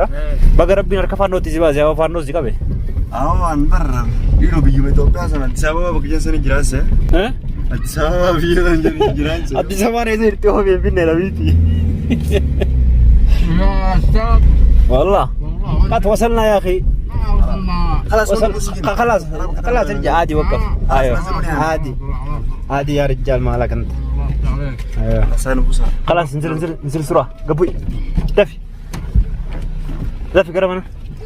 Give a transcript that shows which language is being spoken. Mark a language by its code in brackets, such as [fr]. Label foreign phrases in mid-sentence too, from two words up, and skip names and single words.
[om] Baga rabbiin harka faannootti si baase faannoo si qabe. Awwaan barra dhiiroo biyyuma Itoophiyaa sana Addis Ababa bakka jedhan jiraanse. Addis Ababa biyya sana jiraanse. Addis Ababa reessa hirti hoo beefinne labiiti. [ar] Wallah. قد وصلنا يا أخي. خلاص خلاص خلاص ارجع عادي وقف ايوه عادي يا رجال مالك انت ايوه خلاص انزل بسرعه قبوي دفي قرب انا